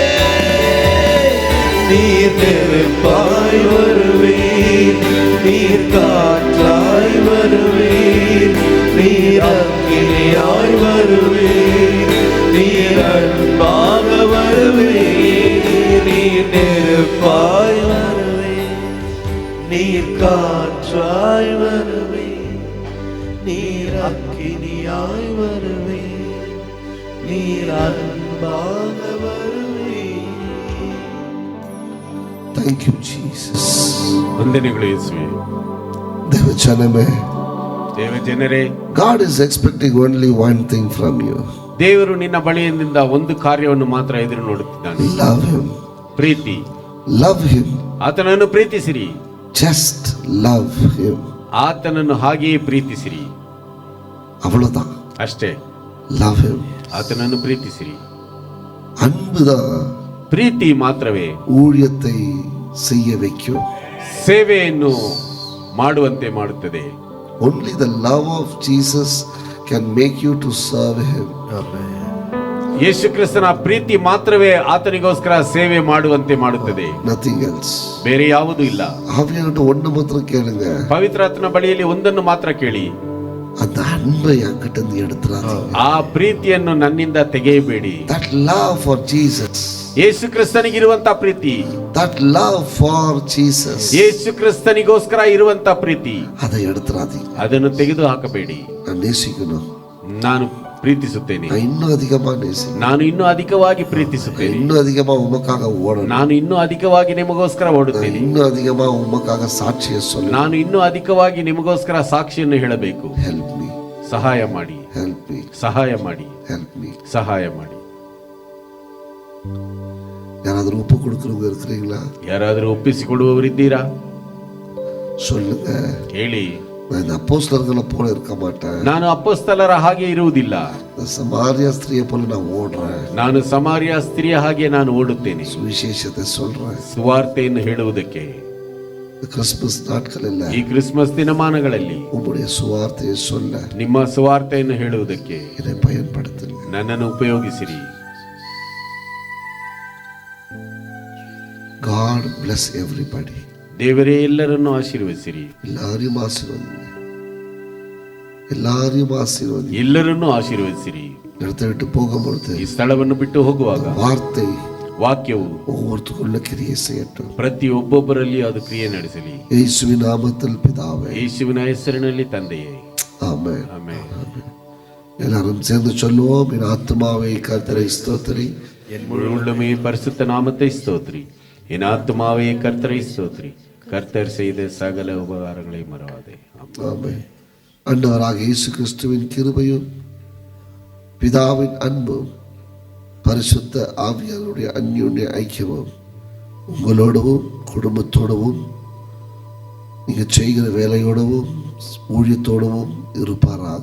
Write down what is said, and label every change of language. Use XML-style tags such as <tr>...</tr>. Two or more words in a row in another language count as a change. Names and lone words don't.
<ta>நீர் நெருப்பாய் வருவீர், நீர் காற்றாய் வருவீர், நீர் அக்கினியாய் வருவீர், நீர் அன்பாக வருவீர். நீர் நெருப்பாய் வருவீர், நீர் காற்றாய் வருவீர், நீர் அக்கினியாய் வருவீர், நீர் அன்பாக வருவீர்.</ta> <en>Thank you Jesus.</en> <kn>ವಂದನೆಗಳು ಯೇಸುವೆ. ದೇವಜನಮೇ, ದೇವಜನರೇ,</kn> <en>God is expecting only one thing from you.</en> <kn>ದೇವರು ನಿನ್ನ ಬಳಿಯಿಂದ ಒಂದು ಕಾರ್ಯವನ್ನು ಮಾತ್ರ ಎದುರು ನೋಡುತ್ತಿದ್ದಾನೆ.</kn> <en>Love him.</en> <kn>ಪ್ರೀತಿ.</kn> <en>Love him.</en> <kn>ಆತನನ್ನು ಪ್ರೀತಿಸಿರಿ.</kn> <en>Just love him.</en> <kn>ಆತನನ್ನು ಹಾಗೆಯೇ ಪ್ರೀತಿಸಿರಿ.</kn> <ta>அவ்வளவுதான்.</ta> <kn>ಅಷ್ಟೇ.</kn> <en>Love him.</en> <kn>ಆತನನ್ನು ಪ್ರೀತಿಸಿರಿ.</kn> <ta>அன்புதான்</ta> <kn>ಪ್ರೀತಿ ಮಾತ್ರವೇ</kn> <ta>ஊழியத்தை செய்ய வைக்கும்.</ta> <kn>ಸೇವೆಯನ್ನು ಮಾಡುವಂತೆ ಮಾಡುತ್ತದೆ.</kn> <en>Only the love of Jesus can make you to serve him.</en> <kn>ಯೇಸು ಕ್ರಿಸ್ತನ ಪ್ರೀತಿ ಮಾತ್ರವೇ ಆತನಿಗೋಸ್ಕರ ಸೇವೆ ಮಾಡುವಂತೆ ಮಾಡುತ್ತದೆ.</kn> <en>Nothing else.</en> <kn>ಬೇರೆ ಯಾವುದೂ ಇಲ್ಲ.</kn> <ta>ஆவியானவர்ட்ட ஒண்ணு மாத்திரம் கேளுங்க.</ta> <kn>ಪವಿತ್ರಾತ್ಮನ ಬಳಿಯಲ್ಲಿ ಒಂದನ್ನು ಮಾತ್ರ ಕೇಳಿ,</kn> <ta>அந்த அன்பை என்கிட்ட இருந்து எடுத்துறாதீங்க.</ta> <kn>ಆ ಪ್ರೀತಿಯನ್ನು ನನ್ನಿಂದ ತೆಗೆಯಬೇಡಿ.</kn> <en>That love for Jesus.</en> <kn>ಯೇಸು ಕ್ರಿಸ್ತನಿಗಿರುವಂತ ಪ್ರೀತಿ,</kn> <en>That love for Jesus.</en> <kn>ಯೇಸು ಕ್ರಿಸ್ತನಿಗೋಸ್ಕರ ಇರುವಂತ ಪ್ರೀತಿ,</kn> <ta>அதை எடுத்துறாதீங்க.</ta> <kn>ಅದನ್ನು ತೆಗೆದು ಹಾಕಬೇಡಿ.</kn> <ta>நான் நேசிக்கணும்.</ta> <kn>ನಾನು ಪ್ರೀತಿಸುತ್ತೇನೆ.</kn> <ta>நான் இன்னும் அதிகமா நேசிக்கணும்.</ta> <kn>ನಾನು ಇನ್ನೂ ಅಧಿಕವಾಗಿ ಪ್ರೀತಿಸುತ್ತೇನೆ.</kn> <ta>இன்னும் அதிகமா உமக்காக ஓடணும்.</ta> <kn>ನಾನು ಇನ್ನೂ ಅಧಿಕವಾಗಿ ನಿಮಗೋಸ್ಕರ ಓಡುತ್ತೇನೆ.</kn> <ta>இன்னும் அதிகமா உமக்காக சாட்சியை சொல்லணும்.</ta> <kn>ನಾನು ಇನ್ನೂ ಅಧಿಕವಾಗಿ ನಿಮಗೋಸ್ಕರ ಸಾಕ್ಷಿಯನ್ನು ಹೇಳಬೇಕು.</kn> <en>Help me.</en> <kn>ಸಹಾಯ ಮಾಡಿ,</kn> <en>Help me.</en> <kn>ಸಹಾಯ ಮಾಡಿ,</kn> <en>Help me.</en> <kn>ಸಹಾಯ ಮಾಡಿ.</kn> <ta>யாராவது ஒப்பு கொடுக்கிறவங்க இருக்கிறீங்களா?</ta> <kn>ಯಾರಾದರೂ ಒಪ್ಪಿಸಿಕೊಡುವವರಿದ್ದೀರಾ?</kn> <ta>சொல்லுங்க.</ta> <kn>ಹೇಳಿ.</kn> <ta>நான் இந்த அப்போஸ்தலர்களை போல இருக்க மாட்டேன்.</ta> <kn>ನಾನು ಅಪೊಸ್ತಲರ ಹಾಗೆ ಇರುವುದಿಲ್ಲ.</kn> <ta>இந்த சமாரியா ஸ்திரியை போல நான் ஓடுறேன்.</ta> <kn>ನಾನು ಸಮಾರ್ಯ ಸ್ತ್ರೀಯ ಹಾಗೆ ನಾನು ಓಡುತ್ತೇನೆ,</kn> <ta>சுவிசேஷத்தை சொல்றேன்.</ta> <kn>ಸುವಾರ್ತೆಯನ್ನು ಹೇಳುವುದಕ್ಕೆ.</kn> <ta>கிறிஸ்துமஸ் நாட்களில்</ta> <kn>ಈ ಕ್ರಿಸ್ಮಸ್ ದಿನಮಾನಗಳಲ್ಲಿ</kn> <ta>உம்முடைய சுவார்த்தையை சொல்ல</ta> <kn>ನಿಮ್ಮ ಸುವಾರ್ತೆಯನ್ನು ಹೇಳುವುದಕ್ಕೆ</kn> <ta>என்னை பயன்படுத்துங்க.</ta> <kn>ನನ್ನನ್ನು ಉಪಯೋಗಿಸಿರಿ.</kn> <en>God bless everybody.</en> <kn>ದೇವರೇ ಎಲ್ಲರನ್ನು ಆಶೀರ್ವದಿಸಿರಿ.</kn> <ta>எல்லாரையும் ஆசீர்வதிங்க, எல்லாரையும் ஆசீர்வதிங்க.</ta> <kn>ಎಲ್ಲರನ್ನು ಆಶೀರ್ವದಿಸಿರಿ.</kn> <ta>இடத்தை விட்டு போகும்பொழுது</ta> <kn>ಈ ಸ್ಥಳವನ್ನು ಬಿಟ್ಟು ಹೋಗುವಾಗ</kn> <ta>வார்த்தை</ta> <kn>ವಾಕ್ಯವು</kn> <ta>ஒவ்வொருத்துக்குள்ள கிரியை செய்யட்டும்.</ta> <kn>ಪ್ರತಿಯೊಬ್ಬೊಬ್ಬರಲ್ಲಿ ಅದು ಕ್ರಿಯೆ ನಡೆಸಲಿ.</kn> <ta>இயேசுவின் நாமத்தில் பிதாவே,</ta> <kn>ಯೇಸುವಿನ ಹೆಸರಿನಲ್ಲಿ ತಂದೆಯೇ,</kn> <ta>ஆமென்.</ta> <kn>ಆಮೆನ್.</kn> <ta>எல்லாரும் சேர்ந்து சொல்லுவோம். என் ஆத்மாவை கர்த்தரை ஸ்தோத்திரி, என் முழு உள்ளமே பரிசுத்த நாமத்தை ஸ்தோத்திரி. என் ஆத்மாவே கர்த்தரை ஸ்தோத்திரி. கர்த்தர் செய்த சகல உபகாரங்களை மறவாதே. ஆமென். ஆமென். ஆண்டவராக இயேசு கிறிஸ்துவின் கிருபையும் பிதாவின் அன்பும் பரிசுத்த ஆவியாருடைய அந்யோன்ய ஐக்கியமும் உங்களோடவும் குடும்பத்தோடவும் நீங்க செய்கிற வேலையோடவும் ஊழியத்தோடவும் இருப்பாராக.</ta>